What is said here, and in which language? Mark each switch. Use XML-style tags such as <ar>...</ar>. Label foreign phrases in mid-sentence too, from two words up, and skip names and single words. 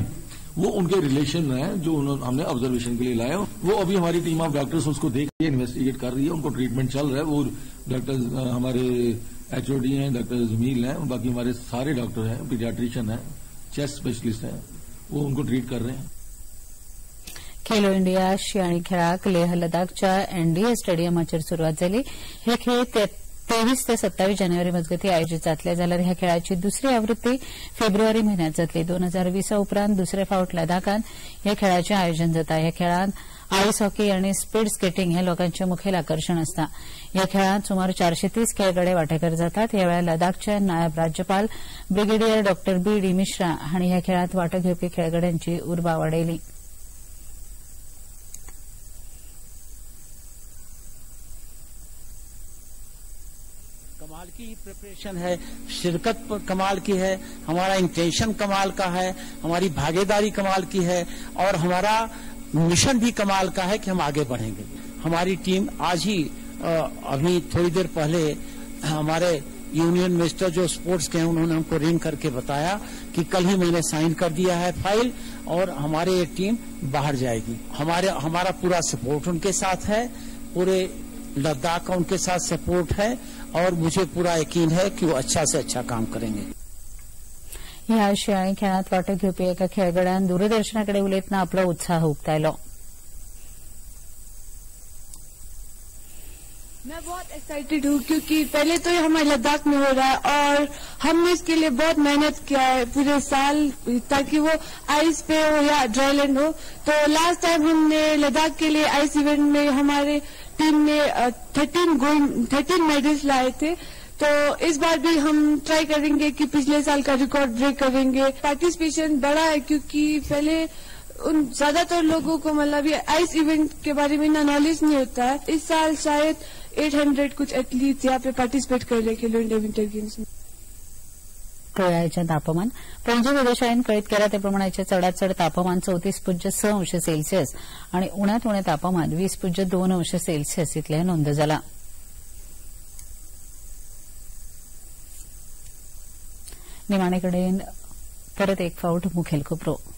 <hi>वो उनके रिलेशन है जो हमने ऑब्जर्वेशन के लिए लाए. वो अभी हमारी</hi> <en>team of doctors</en> <hi>उसको देख के इन्वेस्टिगेट कर रही है. उनको ट्रीटमेंट चल रहा है. वो डॉक्टर्स हमारे HOD हैं, डॉक्टर जमील हैं, बाकी हमारे सारे डॉक्टर हैं, पीडियाट्रिशियन हैं, चेस्ट स्पेशलिस्ट हैं, वो उनको ट्रीट कर रहे हैं.</hi> <kok>खेलो इंडिया शियाळी खेळाक लेह लडाखच्या NDA स्टेडियमाचेर सुरवात जाली. हे खेळ 23 ते 27 जानेवारी मजगती आयोजित जातले जाल्यार ह्या खेळाची दुसरी आवृत्ती फेब्रुवारी म्हयन्यांत जातली. 2020 उपरांत दुसरे फावट लडाखांत ह्या खेळाचें आयोजन जाता. ह्या खेळांत</kok> <en>ice hockey</en> <kok>आनी</kok> <en>speed skating</en> <kok>हे लोकांचें मुखेल आकर्शण आसता. ह्या खेळांत सुमार 430 खेळगडे वांटेकार जातात. ह्या वेळार लडाखचे नायब राज्यपाल ब्रिगेडियर डॉ. B.D. मिश्रा हांणी ह्या खेळांत वांटो घेवपी खेळगड्यांची उर्बा वाडयली.</kok> <hi>कमाल की प्रिपरेशन है, शिरकत कमाल की है, हमारा इंटेंशन कमाल का है, हमारी भागीदारी कमाल की है और हमारा मिशन भी कमाल का है कि हम आगे बढ़ेंगे. हमारी टीम आज ही अभी थोड़ी देर पहले हमारे</hi> <en>union minister</en> <hi>जो स्पोर्ट्स के हैं उन्होंने हमको रिंग करके बताया कि कल ही मैंने साइन कर दिया है फाइल और हमारे ये टीम बाहर जाएगी. हमारा पूरा सपोर्ट उनके साथ है, पूरे लद्दाख का उनके साथ सपोर्ट है और मुझे पूरा यकीन है कि वो अच्छा से अच्छा काम करेंगे.</hi> <kok>ह्या शियाळी खेळांत वांटो घेवपी एका खेळगड्यान दूरदर्शनाकडे उलयतना आपलो उत्साह उक्तायलो.</kok> <hi>मैं बहुत एक्साइटेड हूँ क्योंकि पहले तो ये हमारे लद्दाख में हो रहा है और हमने इसके लिए बहुत मेहनत किया है पूरे साल ताकि वो आइस पे हो या ड्राईलैंड हो. तो</hi> <en>last time</en> <hi>हमने लद्दाख के लिए</hi> <en>ice event</en> <hi>में हमारे टीम ने 13 मेडल्स लाए थे. तो इस बार भी हम ट्राई करेंगे कि पिछले साल का रिकॉर्ड ब्रेक करेंगे. पार्टिसिपेशन बढ़ा है क्योंकि पहले उन ज्यादातर लोगों को मतलब ये</hi> <en>ice event</en> <hi>के बारे में इतना नॉलेज नहीं होता है. इस साल शायद 800 कुछ एथलीट्स यहाँ पे पार्टिसिपेट कर रहे खेलो इंडिया विंटर गेम्स में.</hi> <kok>टोळ्याचें तापमान पणजी वेधशाळेन कळीत केला ते प्रमाणाचे चडांत चड तापमान 34.6 अंश सेल्सियस आणि उण्यांत उणें तापमान 20.2 अंश सेल्सियस इतलें नोंद जालां. निमाणे कडेन परत एक फावट मुखेल खबरो.</kok>